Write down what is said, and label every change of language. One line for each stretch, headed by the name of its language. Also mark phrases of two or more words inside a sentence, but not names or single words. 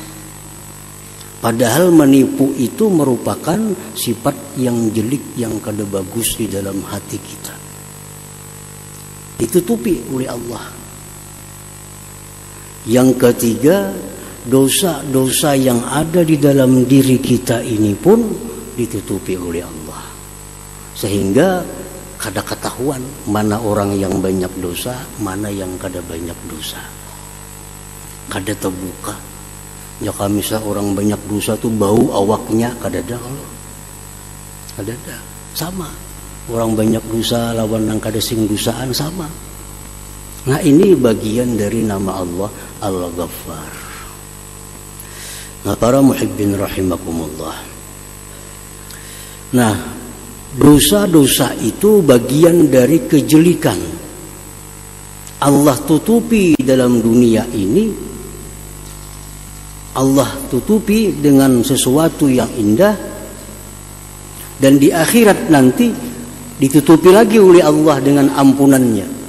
Indonesian: Padahal menipu itu merupakan sifat yang jelek, yang kada bagus di dalam hati kita. Ditutupi oleh Allah. Yang ketiga, dosa-dosa yang ada di dalam diri kita ini pun ditutupi oleh Allah, sehingga kada ketahuan mana orang yang banyak dosa, mana yang kada banyak dosa. Kada terbuka. Ya kalau misal orang banyak dosa tuh bau awaknya kada ada, kalau kada ada. Sama. Orang banyak dosa lawan yang kada sing dosaan sama. Nah ini bagian dari nama Allah Al-Ghaffar. Nah para
Arabic: muhibbin rahimakumullah.
Indonesian: Nah dosa-dosa itu bagian dari kejelikan. Allah tutupi dalam dunia ini, Allah tutupi dengan sesuatu yang indah, dan di akhirat nanti ditutupi lagi oleh Allah dengan ampunannya.